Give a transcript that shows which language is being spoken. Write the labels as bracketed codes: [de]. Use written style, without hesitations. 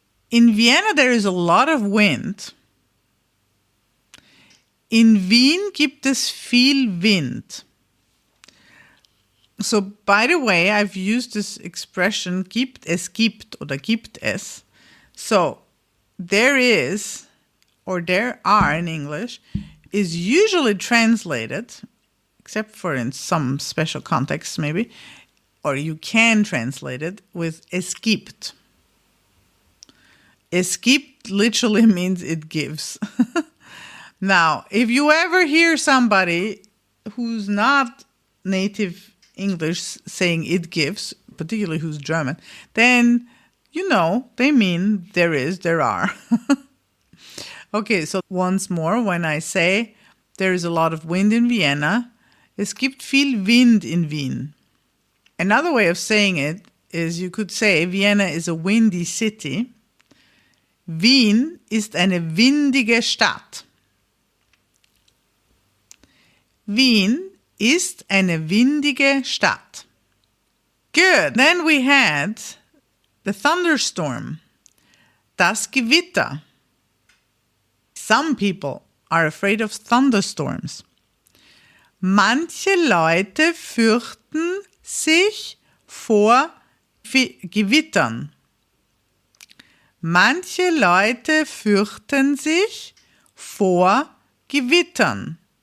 [en] In Vienna there is a lot of wind. [de] In Wien gibt es viel Wind. [en] So, by the way, I've used this expression, [de] gibt oder gibt es. [en] So, there is, or there are in English, is usually translated, except for in some special contexts maybe, or you can translate it with es gibt. Es gibt literally means it gives. Now, if you ever hear somebody who's not native English saying it gives, particularly who's German, then you know they mean there is, there are. Okay, so once more, when I say there is a lot of wind in Vienna, [de] es gibt viel Wind in Wien. [en] Another way of saying it is you could say Vienna is a windy city. [de] Wien ist eine windige Stadt. Wien ist eine windige Stadt. [en] Good. Then we had the thunderstorm. Das Gewitter. Some people are afraid of thunderstorms. [de] Manche Leute fürchten sich vor Gewittern. Manche Leute fürchten sich vor Gewittern.